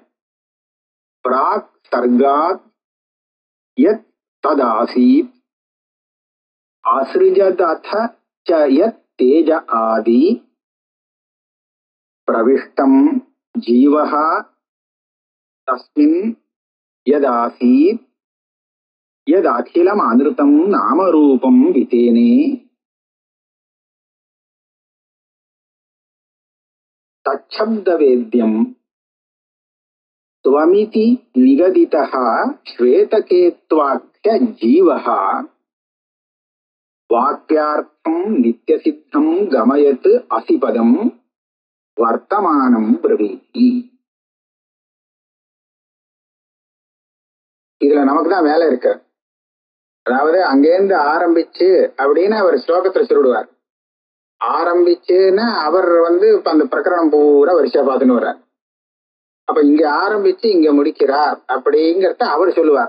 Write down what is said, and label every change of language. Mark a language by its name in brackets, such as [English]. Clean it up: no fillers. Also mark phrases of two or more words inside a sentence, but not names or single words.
[Sanskrit] प्राक् सर्गात् यत् तदासीत् आसृजतत च यत् तेज आदि प्रविष्टं जीवः तस्मिन् यदासीत् यत् अखिलं अनिरुद्धं नामरूपं विधेने तच्छब्दवेद्यम् त्वमिति निगदितः श्वेतकेत्वाख्य जीवः वाक्यार्थं नित्यसिद्धं गमयत् असिपदं वर्तमानं ब्रवीति. [Tamil] இதுல நமக்கு தான் வேலை இருக்கு. அதாவது அங்கேருந்து ஆரம்பிச்சு அப்படின்னு அவர் ஸ்லோகத்துல சொல்லிடுவார். ஆரம்பிச்சுன்னா அவர் இப்ப அந்த பிரகரணம் பூரா வரிசையா பார்த்துன்னு வர்றார். அப்ப இங்க ஆரம்பிச்சு இங்க முடிக்கிறார் அப்படிங்கிறத அவர் சொல்லுவார்.